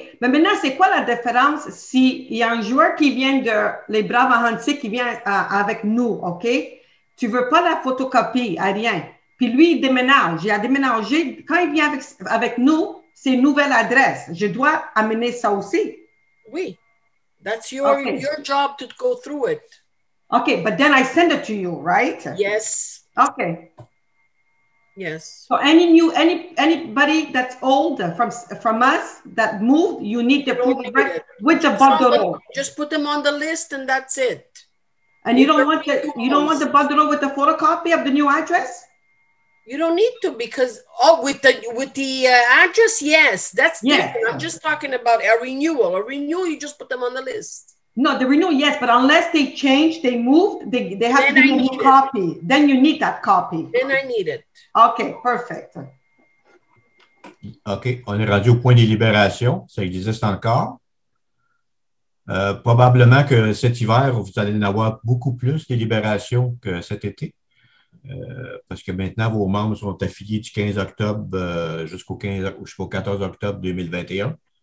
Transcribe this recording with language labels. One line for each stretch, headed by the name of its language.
French: Mais maintenant, c'est quoi la différence s'il y a un joueur qui vient de les Braves à Hansik qui vient avec nous, OK? Tu ne veux pas la photocopie, à rien. Puis lui, il déménage. Il a déménagé. Quand il vient avec nous, c'est une nouvelle adresse. Je dois amener ça aussi. Oui.
English: That's your job to go through it. Okay, but then I send it to you, right? Yes. Okay. Yes. So anybody that's old from us that moved, you need the proof of with the bordereau. Just put them on the list and that's it. And you don't want the bordereau with the photocopy of the new address? You don't need to because with the address, yes, that's different. I'm just talking about a renewal. A renewal, you just put them on the list. No, the renewal, yes, but unless they change, they moved, they have to give you a new copy. Then you need that copy. Then I need it. OK, perfect.
French: OK, on est rendu au point des libérations. Ça existe encore. Probablement que cet hiver, vous allez en avoir beaucoup plus de libérations que cet été. Parce que maintenant, vos membres sont affiliés du 15 octobre jusqu'au 14 octobre 2021.